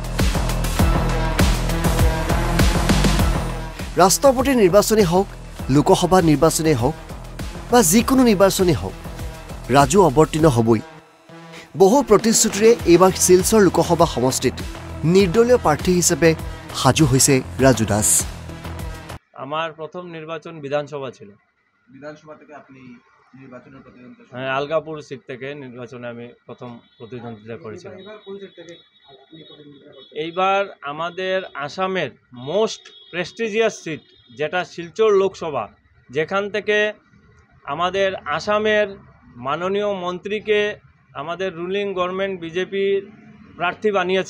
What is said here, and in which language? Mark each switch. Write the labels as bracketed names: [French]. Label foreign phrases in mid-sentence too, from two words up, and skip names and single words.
[Assamese] ৰাষ্ট্ৰপতি নিৰ্বাচনেই হওক, লোকসভা নিৰ্বাচনেই হওক বা যিকোনো নিৰ্বাচনেই হওক, ৰাজু অৱতীৰ্ণ হ'বই। বহু প্ৰতিশ্ৰুতিৰে এইবাৰ শিলচৰ লোকসভা সমষ্টিত নিৰ্দলীয় প্ৰাৰ্থী হিচাপে সাজু হৈছে ৰাজু দাস। [Bangla] আমার প্রথম নির্বাচন বিধানসভা ছিল। বিধানসভা থেকে আপনি নির্বাচনের প্রতিদ্বন্দ্বিতা? হ্যাঁ, আলগাপুর সিট থেকে নির্বাচনে আমি প্রথম প্রতিদ্বন্দ্বিতা করেছিলাম। এইবার আমাদের আসামের [English] most prestigious seat [Bangla] যেটা শিলচর লোকসভা, যেখান থেকে আমাদের আসামের মাননীয় মন্ত্রীকে আমাদের [English] ruling government [Bangla] বিজেপির প্রার্থী বানিয়েছে।